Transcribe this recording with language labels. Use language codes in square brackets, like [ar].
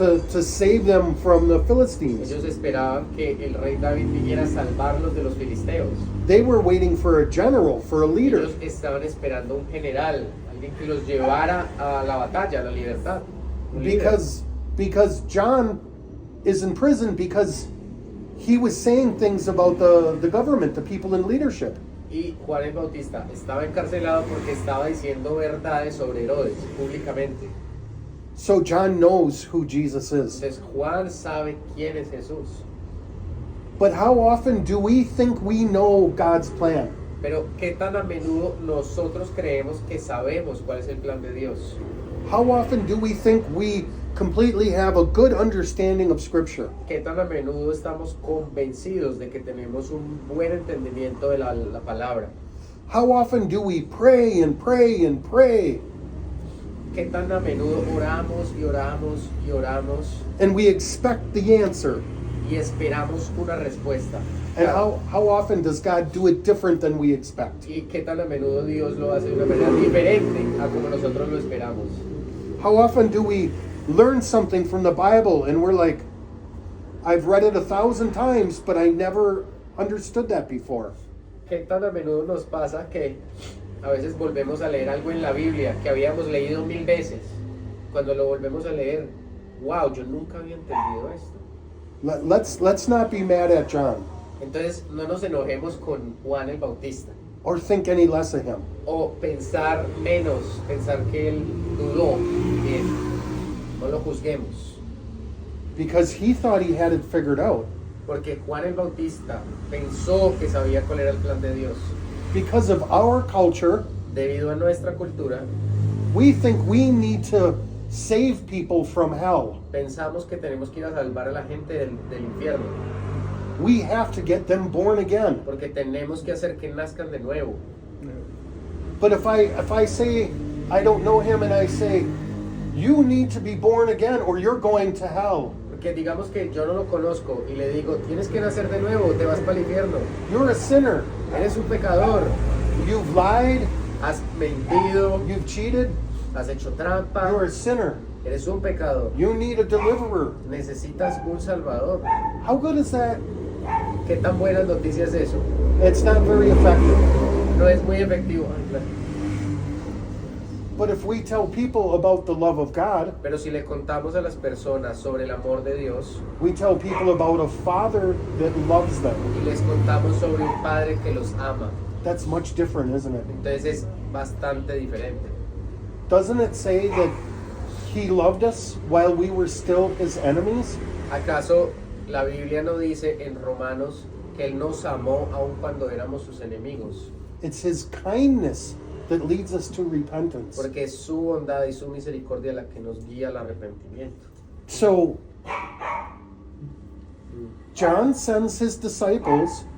[en] to save them from the Philistines. [es] Ellos esperaban que el rey David viniera a salvarlos de los filisteos. [en] They were waiting for a general, for a leader. [es] Ellos estaban esperando un general, alguien que los llevara a la batalla, a la libertad. Un líder. [en] Because John is in prison because he was saying things about the government, the people in leadership. [es] Y Juan el Bautista estaba encarcelado porque estaba diciendo verdades sobre Herodes públicamente. [en] So John knows who Jesus is. [es] Entonces Juan sabe quién es Jesús. [en] But how often do we think we know God's plan? [es] Pero qué tan a menudo nosotros creemos que sabemos cuál es el plan de Dios. [en] How often do we think we completely have a good understanding of Scripture? [es] Qué tan a menudo estamos convencidos de que tenemos un buen entendimiento de la palabra. [en] How often do we pray and pray and pray [es] Qué tan a menudo oramos y oramos y oramos [en] and we expect the answer? [es] y esperamos una respuesta. [en] And how often does God do it different than we expect? [es] Y qué tan a menudo Dios lo hace de una manera diferente a como nosotros lo esperamos. [en] How often do we learn something from the Bible and we're like, I've read it 1,000 times, but I never understood that before? [es] Qué tan a menudo nos pasa que a veces volvemos a leer algo en la Biblia que habíamos leído 1000 veces. Cuando lo volvemos a leer, wow, yo nunca había entendido esto. [en] Let's not be mad at John [es] Entonces no nos enojemos con Juan el Bautista [en] or think any less of him. [es] o pensar menos, pensar que él dudó bien. No lo juzguemos, [en] Because he thought he had it figured out. [es] porque Juan el Bautista pensó que sabía cuál era el plan de Dios. [en] Because of our culture, [es] Debido a nuestra cultura, [en] we think we need to save people from hell. [es] pensamos que tenemos que ir a salvar a la gente del infierno, [en] We have to get them born again. [es] porque tenemos que hacer que nazcan de nuevo. [en] But if I say I don't know him and I say, You need to be born again or you're going to hell. [es] Porque digamos que yo no lo conozco y le digo, tienes que nacer de nuevo, te vas para el infierno. [en] You're a sinner. [es] Eres un pecador, [en] You've lied. [es] has mentido, [en] You've cheated. [es] has hecho trampa, [en] You're a sinner. [es] eres un pecador. [en] You need a deliverer. [es] Necesitas un salvador. [en] How good is that? [es] ¿Qué tan buenas noticias es eso? [en] It's not very effective. [es] No es muy efectivo. [en] But if we tell people about the love of God, [es] Pero si le contamos a las personas sobre el amor de Dios [en] we tell people about a father that loves them. [es] y les contamos sobre un padre que los ama, [en] That's much different, isn't it? [es] entonces es bastante diferente. [en] Doesn't it say that he loved us while we were still his enemies? [es] ¿Acaso la Biblia no dice en Romanos que Él nos amó aun cuando éramos sus enemigos? [en] It's his kindness that leads us to repentance. [es] Porque es su bondad y su misericordia la que nos guía al arrepentimiento. [en] So, John sends his disciples